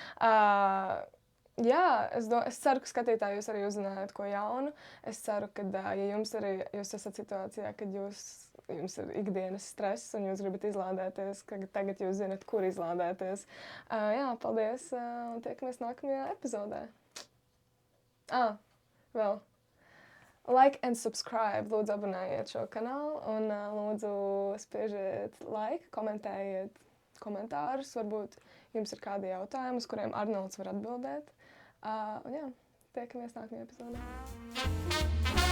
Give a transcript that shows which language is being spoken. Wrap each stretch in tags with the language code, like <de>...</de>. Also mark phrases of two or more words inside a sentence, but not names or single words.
<lv>Jā, es ceru, ka skatītāji jūs arī uzzinājāt ko jaunu. Es ceru, ka ja jūs esat situācijā, kad jums ir ikdienas stress un jūs gribat izlādēties, ka tagad jūs zinat, kur izlādēties. Jā, paldies un tiekamies nākamajā epizodē. Vēl.</lv> <en>Like and subscribe.</en> <lv>Lūdzu, abonējiet šo kanālu un lūdzu spiežiet like, komentējiet komentārus. Varbūt jums ir kādi jautājumi, uz kuriem Arnolds var atbildēt. Un jā, tiekamies nākamajā epizodē.</lv>